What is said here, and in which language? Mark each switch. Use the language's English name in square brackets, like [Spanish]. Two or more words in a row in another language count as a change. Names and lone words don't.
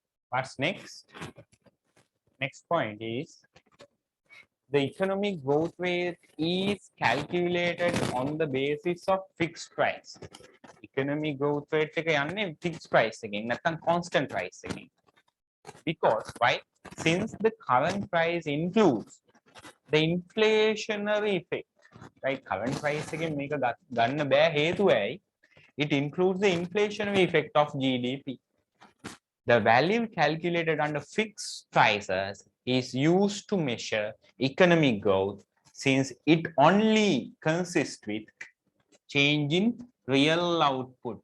[English] What's next? Next point is the economic growth rate is calculated on the basis of fixed price. Economic growth rate [Sinhala] එක යන්නේ [English] fixed price [Sinhala] එකෙන් නැත්නම් [English] constant price [Sinhala] එකෙන්. [English] Because why? Since the current price includes the inflationary effect, right? Current price [Sinhala] එකෙන් මේක ගන්න බෑ හේතුව ඇයි? [English] It includes the inflationary effect of GDP. The value calculated under fixed prices is used to measure economic growth since it only consists with change in real output.